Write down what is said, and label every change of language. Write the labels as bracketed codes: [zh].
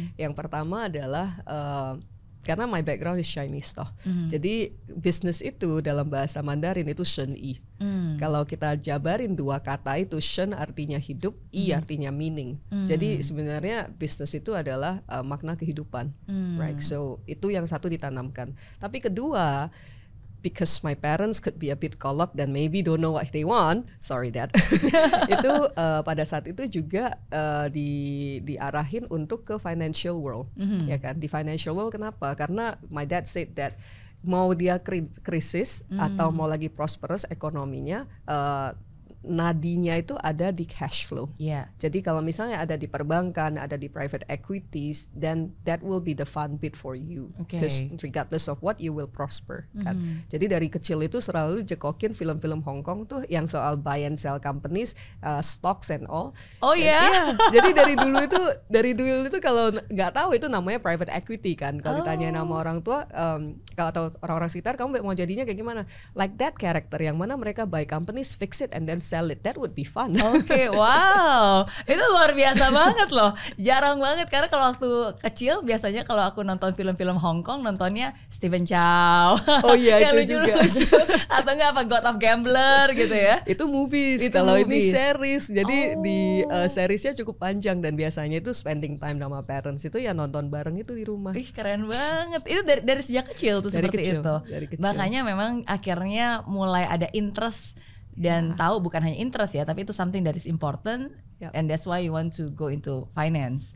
[id] Yang pertama adalah karena [en] my background is Chinese [id] toh. Jadi bisnis itu dalam bahasa Mandarin itu shen yi. Kalau kita jabarin dua kata itu, shen artinya hidup, yi artinya meaning. Jadi sebenarnya bisnis itu adalah makna kehidupan, right? So itu yang satu ditanamkan. Tapi kedua, [en] because my parents could be a bit [id] kolot dan [en] maybe don't know what they want, sorry dad. [id] Itu pada saat itu juga diarahin untuk ke financial world, ya kan? Di financial world kenapa? Karena [en] my dad said that [id] mau dia krisis atau mau lagi prosperous ekonominya, nadinya itu ada di cash flow. Jadi kalau misalnya ada di [en] perbankan, ada di private equities, then that will be the fun bit for you. Because regardless of what, you will prosper. [id] Kan? Jadi dari kecil itu selalu jekokin film-film Hong Kong tuh yang soal [en] buy and sell companies, stocks and all. [id] Jadi dari dulu itu kalau nggak tahu itu namanya private equity kan. Kalau ditanya nama orang tua, kalau atau orang-orang sekitar, kamu mau jadinya kayak gimana? [en] Like that character [id] yang mana mereka [en] buy companies, fix it and then sell it, that would be fun. [id] Wow, itu luar biasa banget loh. Jarang banget karena kalau waktu kecil biasanya kalau aku nonton film-film Hong Kong nontonnya Stephen Chow. Yang itu lucu-lucu. Atau enggak apa God of Gambler gitu ya. Itu movies. Kalau ini series, jadi di seriesnya cukup panjang dan biasanya itu [en] spending time [id] sama parents itu ya nonton bareng itu di rumah. Ih keren banget. Itu dari sejak kecil tuh seperti itu. Makanya memang akhirnya mulai ada interest. Dan tahu bukan hanya interest ya, tapi itu [en] something that is important, and that's why you want to go into finance.